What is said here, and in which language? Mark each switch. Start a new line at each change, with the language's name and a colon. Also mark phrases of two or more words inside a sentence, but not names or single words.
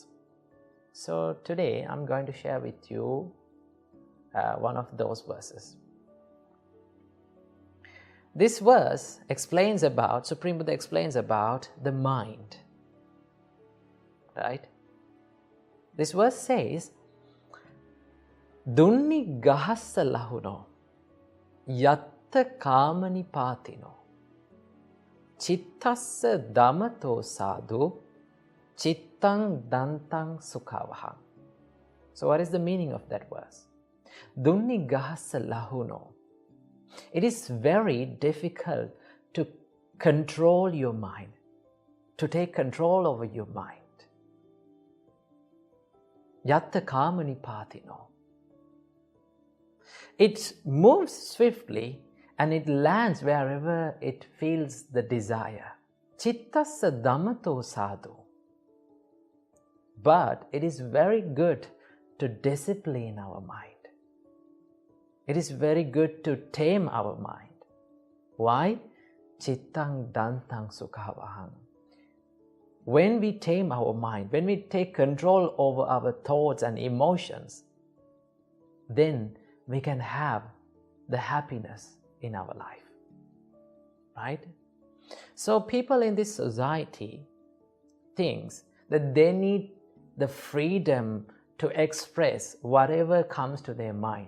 English: So today I'm going to share with you one of those verses. This verse explains about, Supreme Buddha explains about the mind, right? This verse says,
Pali: Dunni gahassa lahuno, yatta kamani patino, chittassa damato sadhu, chittang dantang sukhavaham.
English: So what is the meaning of that verse?
Pali: Dunni gahassa lahuno.
English: It is very difficult to control your mind, to take control over your mind.
Pali: Yatta kamani patino.
English: It moves swiftly and it lands wherever it feels the desire.
Pali: Chittassa dhammato sadhu.
English: But it is very good to discipline our mind. It is very good to tame our mind. Why?
Pali: Chittang dantang sukhavaham.
English: When we tame our mind, when we take control over our thoughts and emotions, then we can have the happiness in our life, right? So people in this society think that they need the freedom to express whatever comes to their mind.